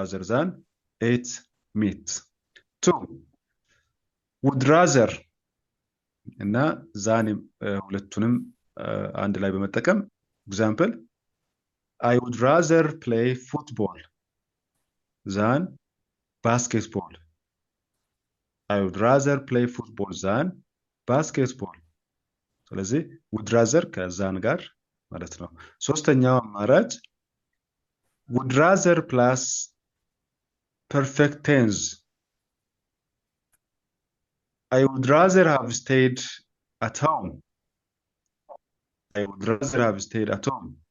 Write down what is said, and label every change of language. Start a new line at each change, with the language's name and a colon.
Amharic: ዛን ኤት ሚት ቱ ውድ ራዘር እና ዛን ሁለቱንም አንድ ላይ በመጠቀም ኤግዛምፕል
English: I would rather play football than basketball. I would rather play football than basketball.
Amharic: ስለዚህ
English: would rather
Amharic: ከዛን ጋር ማለት ነው። ሶስተኛው አማራጭ
English: would rather plus perfect tense. I would rather have stayed at home. I would rather have stayed at home.